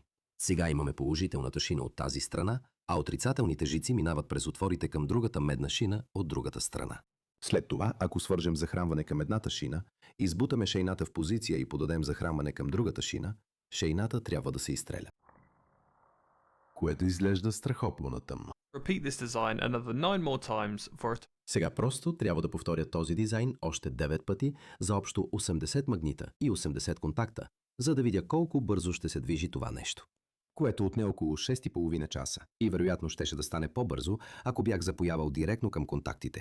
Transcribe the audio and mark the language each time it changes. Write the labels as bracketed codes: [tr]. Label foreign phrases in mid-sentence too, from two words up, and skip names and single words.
[bg] Сега имаме положителната шина от тази страна, а отрицателните жици минават през отворите към другата медна шина от другата страна. След това, ако свържем захранване към едната шина, избутаме шейната в позиция и подадем захранване към другата шина, шейната трябва да се изстреля, което изглежда страхотно на тъмно. [en] Repeat this design another 9 more times for a [bg] Сега просто трябва да повторя този дизайн още 9 пъти за общо 80 магнита и 80 контакта, за да видя колко бързо ще се движи това нещо. Което отне около 6,5 часа и вероятно щеше да стане по-бързо, ако бях запоявал директно към контактите.